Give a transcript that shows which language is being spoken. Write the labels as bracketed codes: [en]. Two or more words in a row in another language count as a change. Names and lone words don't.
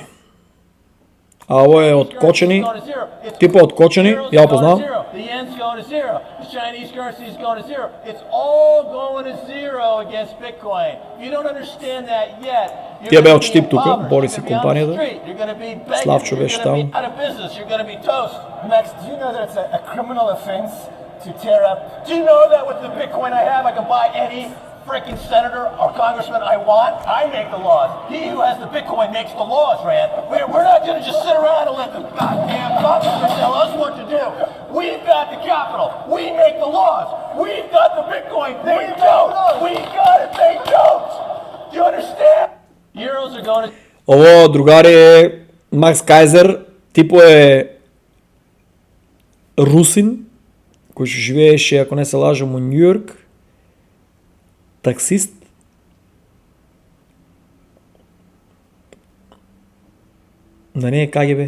[mk] А ово е од Кочани, типа од Кочани, ја го познавам. Тие беа од Штип тука, Борис и компанијата. Славчо беше таму. [en] Freaking senator or congressman I want. I make the laws. He who has the Bitcoin makes the laws, Rand. We're not going to just sit around and let the goddamn congressman tell us what to do. We've got the capital. We make the laws. We've got the Bitcoin. They don't. We got it. They don't. Do you understand? Euros are going to... [mk] Ово, другари, е Макс Кайзер. Типо е русин, кој што живееше, ако не се лажам, у Њујорк. Таксист. Да не е КГБ.